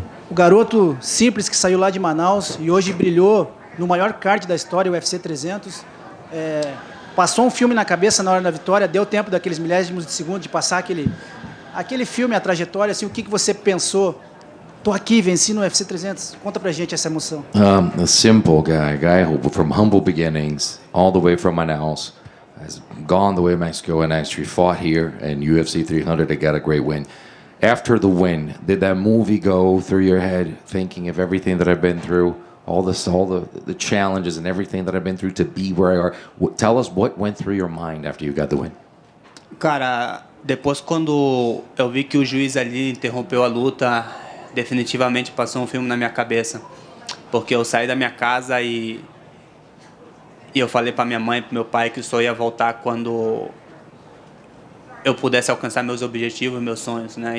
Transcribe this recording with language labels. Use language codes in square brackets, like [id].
[pt] O garoto simples que saiu lá de Manaus e hoje brilhou no maior card da história, o UFC 300. Passou um filme na cabeça na hora da vitória, deu tempo daqueles milésimos de segundo de passar aquele filme, a trajetória, assim, o que você pensou? Tô aqui, venci no UFC 300. Conta pra gente essa emoção. [en] A simple guy who from humble beginnings, all the way from Manaus, has gone the way of Mexico and actually fought here in UFC 300 to get a great win. After the win, did that movie go through your head, thinking of everything that I've been through, all the challenges and everything that I've been through to be where I are? Tell us what went through your mind after you got the win. [pt] Cara, depois quando eu vi que o juiz ali interrompeu a luta, definitivamente passou um filme na minha cabeça. Porque eu saí da minha casa e eu falei para minha mãe e para meu pai que só ia voltar quando eu pudesse alcançar meus objetivos, meus sonhos, né?